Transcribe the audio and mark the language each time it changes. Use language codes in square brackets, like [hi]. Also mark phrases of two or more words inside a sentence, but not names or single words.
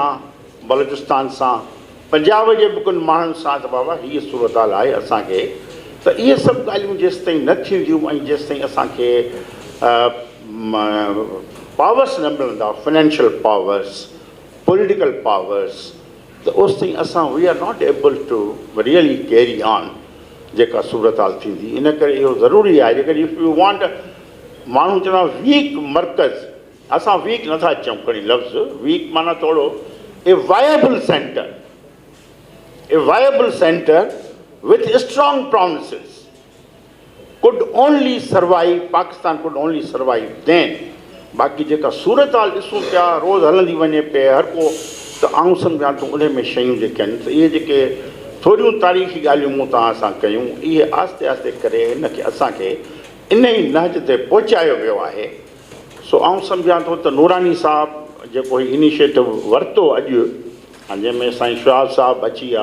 [sd] KP सां, बलोचिस्तान सां, पंजाब जे बि कुझु माण्हुनि सां त बाबा हीअ सूरत हाल आहे असांखे, त इहे सभु ॻाल्हियूं जेसि ताईं न थींदियूं ऐं जेसि ताईं असांखे पावर्स न मिलंदा, [en] financial powers, political powers, [sd] त ओसि ताईं असां [en] we are not able to really carry on [sd] जेका सूरत हाल थींदी। इन करे इहो ज़रूरी आहे, जेकॾहिं [en] if you want, [sd] माण्हू चवंदा वीक मर्कज़, असां वीक नथा चऊं खणी लफ़्ज़, वीक माना थोरो [en] a viable center with strong promises could only survive, Pakistan could only survive then। [sd] बाक़ी जेका सूरत हाल ॾिसूं पिया रोज़ हलंदी वञे पे हर को, त आऊं सम्झां थो उन में शयूं जेके आहिनि, त इहे जेके थोरियूं तारीख़ी ॻाल्हियूं मूं तव्हां सां कयूं, इहे आस्ते आस्ते करे हिनखे असांखे इन ई नहज ते पहुचायो वियो आहे। सो आऊं सम्झां थो त नूरानी साहिबु जेको हीउ इनिशिएटिव वरितो अॼु, जंहिंमें साईं शहाब साहिबु अची विया,